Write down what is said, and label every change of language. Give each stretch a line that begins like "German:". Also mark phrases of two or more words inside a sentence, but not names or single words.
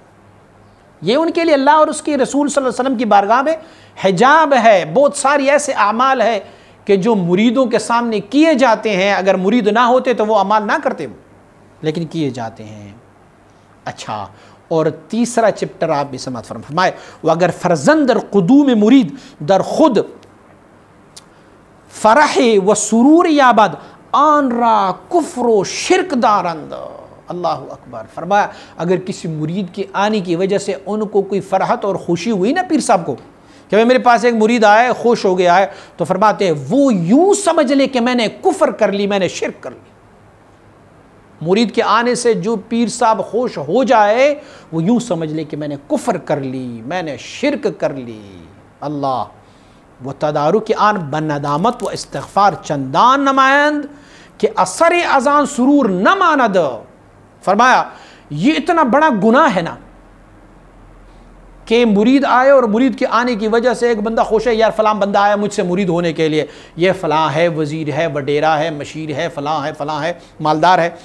Urdu: یہ ان کے لیے اللہ اور اس کے رسول
Arabic: صلی اللہ علیہ وسلم
Urdu: کی بارگاہ میں حجاب ہے. بہت ساری ایسے اعمال ہے کہ جو مریدوں کے سامنے کیے جاتے ہیں، اگر مرید نہ ہوتے تو وہ اعمال نہ کرتے، لیکن کیے جاتے ہیں. اچھا، اور تیسرا چپٹر آپ بھی سماعت فرمائے،
Persian: وَاگر فرزند در قدوم مرید در خود فرح و سرور یابد آن را کفر و شرک دارند.
Arabic: اللہ اکبر.
Urdu: فرمایا اگر کسی مرید کے آنے کی وجہ سے ان کو کوئی فرحت اور خوشی ہوئی نا پیر صاحب کو کہ میرے پاس ایک مرید آیا ہے، خوش ہو گیا ہے، تو فرماتے ہیں وہ یوں سمجھ لے کہ میں نے کفر کر لی، میں نے شرک کر لی. مرید کے آنے سے جو پیر صاحب خوش ہو جائے وہ یوں سمجھ لے کہ میں نے کفر کر لی، میں نے شرک کر لی.
Persian: اللہ وہ تدارک آن بندامت و استغفار چندان نمائند کہ اثر اذان سرور نہ ماند.
Urdu: فرمایا یہ اتنا بڑا گناہ ہے نا کہ مرید آئے اور مرید کے آنے کی وجہ سے ایک بندہ خوش ہے، یار فلاں بندہ آیا مجھ سے مرید ہونے کے لیے، یہ فلاں ہے، وزیر ہے، وڈیرا ہے، مشیر ہے، فلاں ہے، فلاں ہے، مالدار ہے.